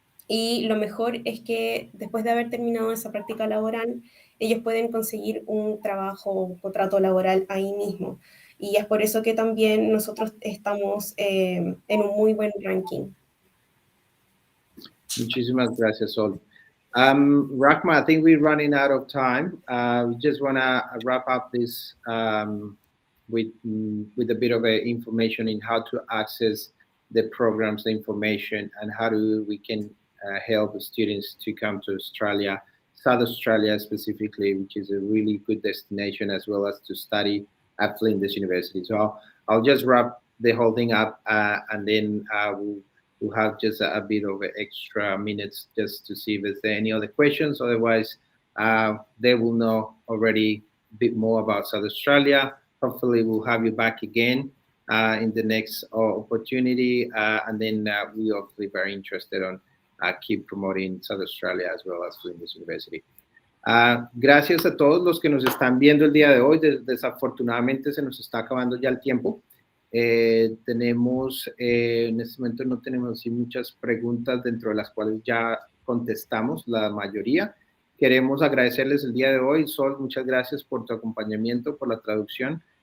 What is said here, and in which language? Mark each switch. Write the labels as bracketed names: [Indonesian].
[Spanish] Y lo mejor es que después de haber terminado esa práctica laboral, ellos pueden conseguir un trabajo, un contrato laboral ahí mismo. Y es por eso que también nosotros estamos en un muy buen ranking. Muchísimas gracias, Sol. [English] Rahma, I think we're running out of time. We just want to wrap up this with a bit of information in how to access the programs, the information, and how we can help the students to come to Australia, South Australia specifically, which is a really good destination, as well as to study at Flinders University. So I'll just wrap the whole thing up, and then we'll have just a bit of extra minutes just to see if there's any other questions. Otherwise, they will know already a bit more about South Australia. Hopefully, we'll have you back again in the next opportunity. And then we're obviously very interested on keep promoting South Australia as well as Flinders University. [Spanish] Gracias a todos los que nos están viendo el día de hoy. Desafortunadamente se nos está acabando ya el tiempo. Tenemos, en este momento no tenemos así muchas preguntas dentro de las cuales ya contestamos la mayoría. Queremos agradecerles el día de hoy. Sol, muchas gracias por tu acompañamiento, por la traducción.